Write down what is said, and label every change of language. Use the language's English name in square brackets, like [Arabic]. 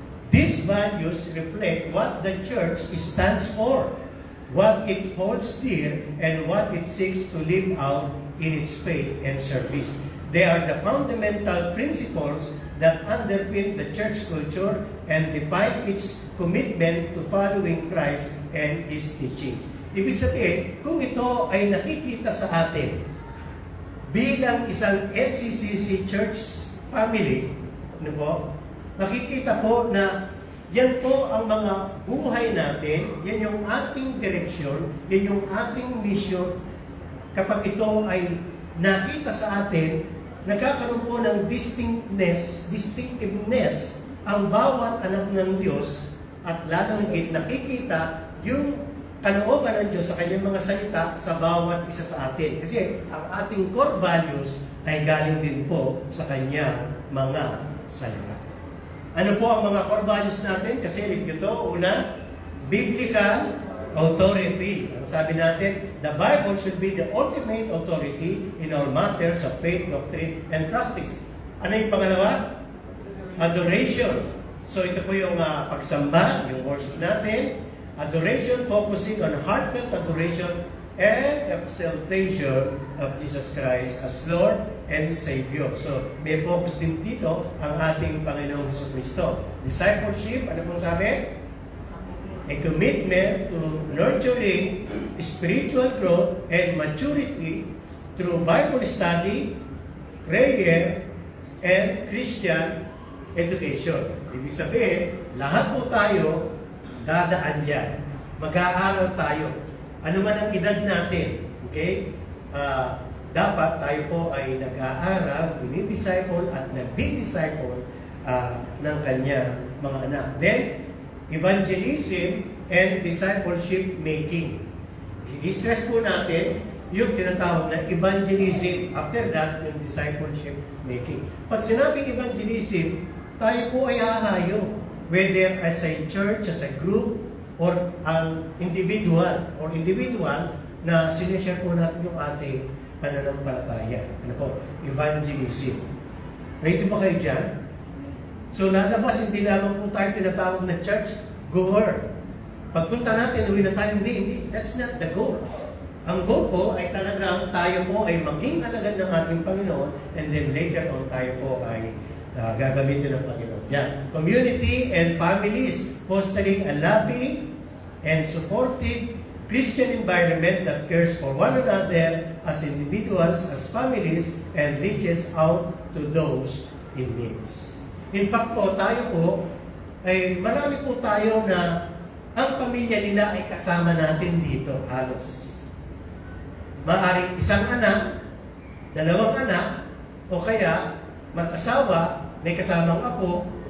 [English] These values reflect what the church stands for, what it holds dear, and what it seeks to live out in its faith and service. They are the fundamental principles that underpin the church culture and define its commitment to following Christ and His teachings. [Filipino] Ibig sabihin, kung ito ay nakikita sa atin bilang isang NCCC church family, ano po, nakikita po na yan po ang mga buhay natin, yan yung ating direksyon, yan yung ating mission. Kapag ito ay nakita sa atin, nagkakaroon po ng distinctiveness ang bawat anak ng Diyos at lalong higit nakikita yung kalooban ng Diyos sa kanyang mga salita sa bawat isa sa atin. Kasi ang ating core values ay galing din po sa kanyang mga salita. Ano po ang mga core values natin? Kasi review to. Una, biblical authority. [English] Ang sabi natin, the Bible should be the ultimate authority in all matters of faith, doctrine, and practice. Ano yung pangalawa? Adoration. So ito po yung pagsamba, yung worship natin. Adoration focusing on heartfelt adoration and exaltation of Jesus Christ as Lord and Savior. [Filipino] So may focus din dito ang ating Panginoong Jesucristo. [English] Discipleship, ano pong sabi? A commitment to nurturing spiritual growth and maturity through Bible study, prayer, and Christian education. [Filipino] Ibig sabihin, lahat po tayo dadaan dyan. Mag-aaral tayo. Ano man ang edad natin, okay? Dapat tayo po ay nag-aaral, dinidisciple at nagdi-disciple ng kanyang mga anak. [English] Then, evangelism and discipleship making. [Filipino] I-stress po natin yung tinatawag na evangelism. After that, yung discipleship making. Pag sinabing evangelism, tayo po ay hahayo. Whether as a church, as a group, or ang individual na sinishare po natin yung ating pananampalataya. Ano po? Evangelism. Ready ba kayo dyan? So lalabas, hindi lamang po tayo tinatawag na church goer. Pagpunta natin, uwi na tayo, hindi. That's not the goal. Ang goal po ay talagang tayo po ay maging alagad ng ating Panginoon, and then later on tayo po ay gagamitin ng Panginoon. Yan. [English] Community and families, fostering a loving and supportive Christian environment that cares for one another as individuals, as families, and reaches out to those in needs. [Filipino] In fact po, tayo po, ay marami po tayo na ang pamilya nila ay kasama natin dito, halos. Maaring isang anak, dalawang anak, o kaya mag-asawa, may kasamang apo.